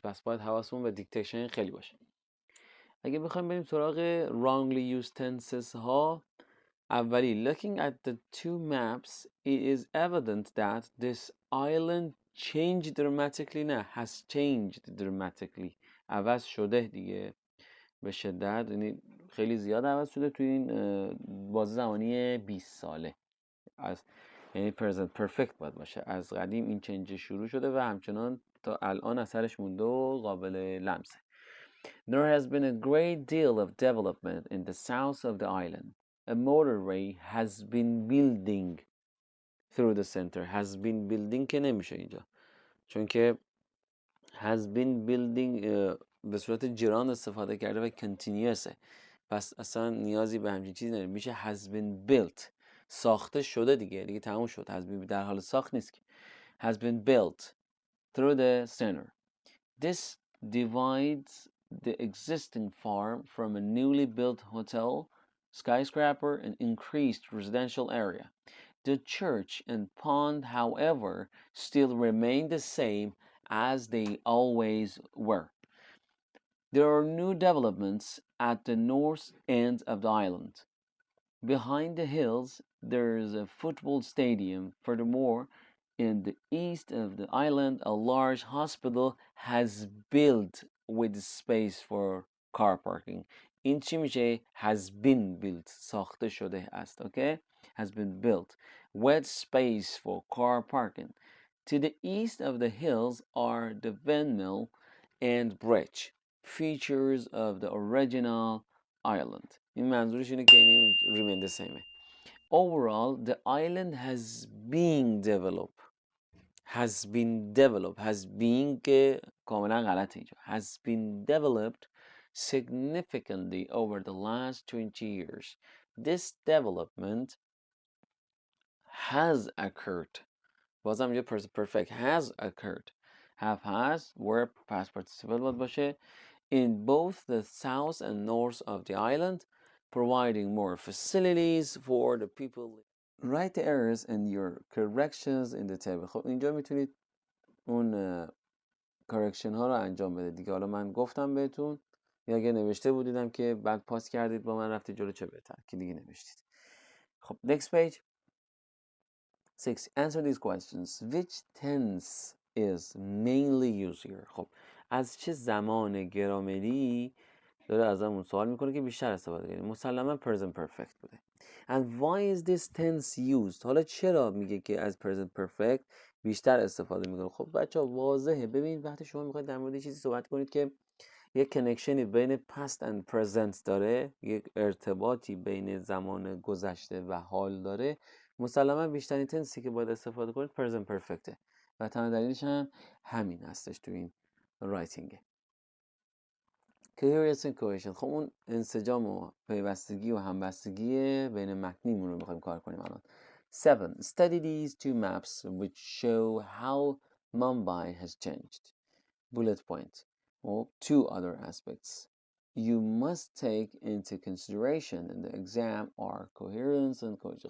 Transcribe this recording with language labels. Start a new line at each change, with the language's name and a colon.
Persian: بس باید حواسمون به دیکتیشن خیلی باشه. اگه بخوایم بریم سراغ
English: wrongly used tenses
Persian: ها، اولی
English: looking at the two maps it is evident that this island changed dramatically.
Persian: نه
English: has changed dramatically،
Persian: عوض شده دیگه به شدت، یعنی خیلی زیاد عوض شده توی این بازه زمانی 20 ساله. از یعنی present perfect باید باشه، از قدیم این چنج شروع شده و همچنان تا الان اثرش مونده و قابل لمسه.
English: There has been a great deal of development in the south of the island. A motorway has been building through the center. Has been building
Persian: که نمیشه اینجا، چون که
English: has been building
Persian: به صورت جران استفاده کرده و continuous، پس اصلا نیازی به همچین چیزی نداره. میشه
English: has been built،
Persian: ساخته شده دیگه تموم شد.
English: has been
Persian: در حال ساخت نیست که.
English: has been built through the center. This divides the existing farm from a newly built hotel, skyscraper, and increased residential area. The church and pond, however, still remain the same as they always were. There are new developments at the north end of the island. Behind the hills, there is a football stadium. Furthermore, in the east of the island, a large hospital has built with space for car parking.
Persian: این چی میشه؟
English: has been built.
Persian: ساخته شده است.
English: Okay? Has been built with space for car parking. To the east of the hills are the windmill and bridge, features of the original island.
Persian: این منظورش اینه که این
English: remain the same. Overall, the island has been developed. Has been
Persian: که کاملا غلطه اینجا.
English: Has been developed significantly over the last 20 years. This development has occurred.
Persian: بازم اینجا
English: present perfect has occurred. Have has verb past participle
Persian: باید باشه.
English: In both the south and north of the island, providing more facilities for the people. Write the errors and your corrections in the table.
Persian: خب اینجا میتونید اون correction ها رو انجام بده دیگه. حالا من گفتم بهتون، یا اگه نوشته بودیدم که بعد پاس کردید با من رفتید جلو چه بهتر که دیگه نوشتید.
English: خب next page. 6. Answer these questions. Which tense is mainly used here?
Persian: خب از چه زمان گرامری داره ازمون سوال میکنه که بیشتر استفاده کنیم؟ مسلما present perfect بوده.
English: And why is this tense used?
Persian: حالا چرا میگه که از present perfect بیشتر استفاده میکنه؟ خب بچه ها واضحه. ببین وقتی شما میخواید در مورد چیزی صحبت کنید که یک کنکشنی بین
English: past and present
Persian: داره، یک ارتباطی بین زمان گذشته و حال داره، مسلما بیشترین تنسی که باید استفاده کنید present perfectه و تنها دلیلش هم همین هستش تو این رایتینگه.
English: coherence and cohesion.
Persian: خب اون انسجام و پیوستگی و همبستگی بین متنیمون رو میخوایم کار کنیم الان. 7.
English: Study these two maps which show how Mumbai has changed. Bullet point. Well, two other aspects you must take into consideration in the exam are coherence and cohesion.